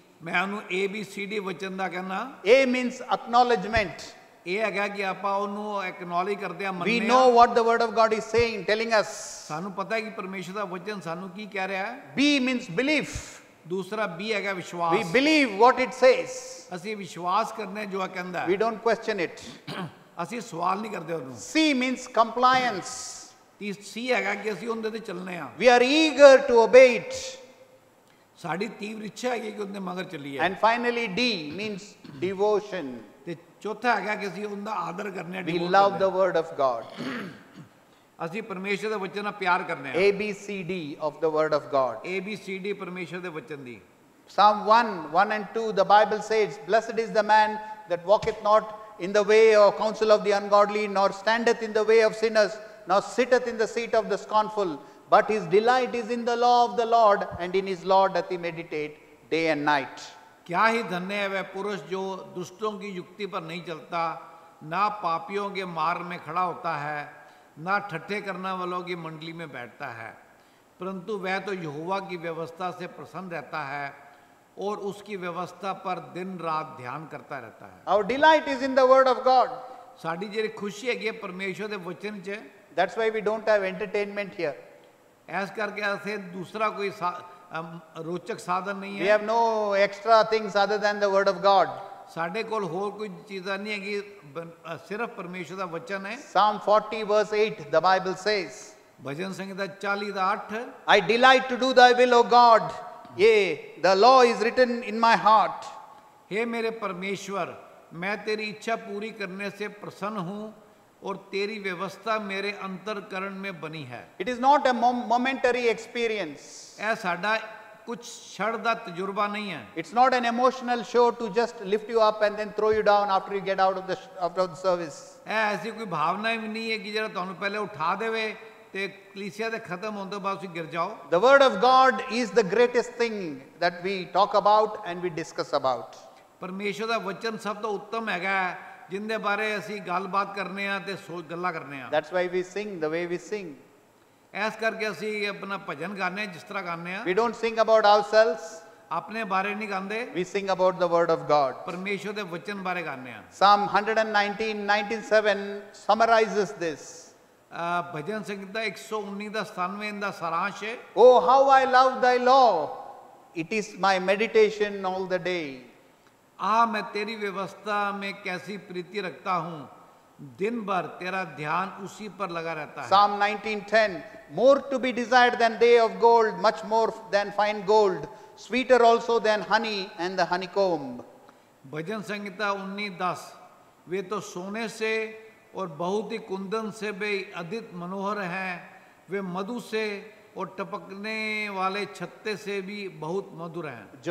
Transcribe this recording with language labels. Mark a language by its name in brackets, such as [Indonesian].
[Punjabi] ਮੈਂ ਉਹਨੂੰ ABCD ਵਚਨ ਦਾ ਕਹਿੰਦਾ। [English] A means acknowledgement. [Punjabi] ਇਹ ਹੈਗਾ ਕਿ ਆਪਾਂ ਉਹਨੂੰ ਐਕਨੋਲੇਜ ਕਰਦੇ ਆ, [English] We [Punjabi] ਮੰਨਦੇ [English] know [Punjabi] ਆ। [English] what the word of God is saying, telling us. [Punjabi] ਸਾਨੂੰ ਪਤਾ ਹੈ ਕਿ ਪਰਮੇਸ਼ਵਰ ਦਾ ਵਚਨ ਸਾਨੂੰ ਕੀ ਕਹਿ ਰਿਹਾ ਹੈ। [English] B means belief. [Punjabi] ਦੂਸਰਾ B ਹੈਗਾ [English] We [Punjabi] ਵਿਸ਼ਵਾਸ। [English] believe what it says. [Punjabi] ਅਸੀਂ ਵਿਸ਼ਵਾਸ ਕਰਨੇ ਜੋ ਇਹ ਕਹਿੰਦਾ [English] We [Punjabi] ਹੈ, [English] don't question it. [Punjabi] ਅਸੀਂ ਸਵਾਲ ਨਹੀਂ ਕਰਦੇ ਉਹਨੂੰ। [English] C means compliance. [Punjabi] C ਹੈਗਾ ਕਿ ਅਸੀਂ ਉਹਦੇ ਤੇ ਚੱਲਨੇ ਆ। [English] We are eager to obey it. [Punjabi] ਸਾਡੀ ਤੀਵਰ ਇੱਛਾ ਹੈਗੀ ਕਿ ਉਹਦੇ ਮਗਰ ਚੱਲੀਏ। [English] And finally, D means devotion. [Punjabi] ਤੇ ਚੌਥਾ ਹੈਗਾ ਕਿ ਅਸੀਂ ਉਹਦਾ ਆਦਰ ਕਰਨੇ ਆ। [English] We love the word of God. [Punjabi] ਅਸੀਂ ਪਰਮੇਸ਼ਰ ਦੇ ਵਚਨ ਨਾਲ ਪਿਆਰ ਕਰਨੇ ਆ। [English] ABCD of the word of God. [Punjabi] ABCD ਪਰਮੇਸ਼ਰ ਦੇ ਵਚਨ ਦੀ। [English] Psalm 1 and 2, the Bible says, Blessed is the man that walketh not in the way or counsel of the ungodly, nor standeth in the way of sinners, nor sitteth in the seat of the scornful, but his delight is in the law of the Lord, and in his law doth he meditate day and night. [Hindi] क्या ही धन्य है वह पुरुष जो दुष्टों की युक्ति पर नहीं चलता, ना पापियों के मार्ग में खड़ा होता है, ना ठट्ठे करने वालों की मंडली में बैठता है, परंतु वह तो यहोवा की व्यवस्था से प्रसन्न रहता है और उसकी व्यवस्था पर दिन रात ध्यान करता रहता है। [English] Our delight is in the word of God. [Punjabi] Sari ਜਿਹੜੀ ਖੁਸ਼ੀ ਹੈਗੀ ਹੈ ਪਰਮੇਸ਼ਵਰ ਦੇ ਵਚਨ 'ਚ। [English] That's why we don't have entertainment here. [Punjabi] S ਕਰਕੇ ਅਸੀਂ ਦੂਸਰਾ ਕੋਈ ਰੋਚਕ ਸਾਧਨ ਨਹੀਂ [English] We [Punjabi] ਹੈ। [English] have no extra things other than the word of God. [Punjabi] ਸਾਡੇ ਕੋਲ ਹੋਰ ਕੋਈ ਚੀਜ਼ਾਂ ਨਹੀਂ ਹੈਗੀ, ਸਿਰਫ ਪਰਮੇਸ਼ਵਰ ਦਾ ਵਚਨ ਹੈ। [English] Psalm 40 verse 8, the Bible says, [Punjabi] ਭਜਨ ਸੰਹਿਤਾ 40:8 [English] I delight to do thy will, O God. Yea, the law is written in my heart. [Hindi] हे मेरे परमेश्वर, मैं तेरी इच्छा पूरी करने से प्रसन्न हूँ और तेरी व्यवस्था मेरे अंतरकरण में बनी है। [English] It is not a momentary experience. [Punjabi] ਇਹ ਸਾਡਾ ਕੁਝ ਛੜ ਦਾ ਤਜਰਬਾ ਨਹੀਂ ਹੈ। [English] It's not an emotional show to just lift you up and then throw you down after you get out of the service. [Punjabi] ਇਹ ਐਸੀ ਕੋਈ ਭਾਵਨਾ ਵੀ ਨਹੀਂ ਹੈ ਕਿ ਜਿਹੜਾ ਤੁਹਾਨੂੰ ਪਹਿਲੇ ਉਠਾ ਦੇਵੇ ਤੇ ਕਲੀਸਿਆ ਦੇ ਖਤਮ ਹੋਣ ਤੋਂ ਬਾਅਦ ਤੁਸੀਂ ਗਿਰ ਜਾਓ। [English] The word of God is the greatest thing that we talk about and we discuss about. [Punjabi] ਪਰਮੇਸ਼ਵਰ ਦਾ ਵਚਨ ਸਭ ਤੋਂ ਉੱਤਮ ਹੈਗਾ ਜਿੰਦੇ ਬਾਰੇ ਅਸੀਂ ਗੱਲਬਾਤ ਕਰਨੇ ਆ ਤੇ ਗੱਲਾਂ ਕਰਨੇ ਆ। [English] That's why we sing the way we sing. [Punjabi] ਇਸ ਕਰਕੇ ਅਸੀਂ ਆਪਣਾ ਭਜਨ ਗਾਣੇ ਜਿਸ ਤਰ੍ਹਾਂ ਗਾਣੇ ਆ। [English] We don't sing about ourselves. [Punjabi] ਆਪਣੇ ਬਾਰੇ ਨਹੀਂ ਗਾਉਂਦੇ, [English] We sing about the word of God. [Punjabi] ਪਰਮੇਸ਼ਵਰ ਦੇ ਵਚਨ ਬਾਰੇ ਗਾਣੇ ਆ। [English] Psalm 119:97 summarizes this. [Punjabi] ਭਜਨ ਸੰਗੀਤਾ 119 ਦਾ 97 ਦਾ ਸਾਰਾਂਸ਼ ਹੈ। [English] Oh, how I love thy law. It is my meditation all the day. [Hindi] मैं तेरी व्यवस्था में कैसी प्रीति रखता हूँ, दिन भर तेरा ध्यान उसी पर लगा रहता है। [English] Psalm 19:10, more to be desired than they of gold, much more than fine gold, sweeter also than honey and the honeycomb. [Hindi] भजन संहिता 19:10, वे तो सोने से और बहुत ही कुंदन से भी अधिक मनोहर हैं, वे मधु से और टपकने वाले छत्ते से भी बहुत मधुर हैं।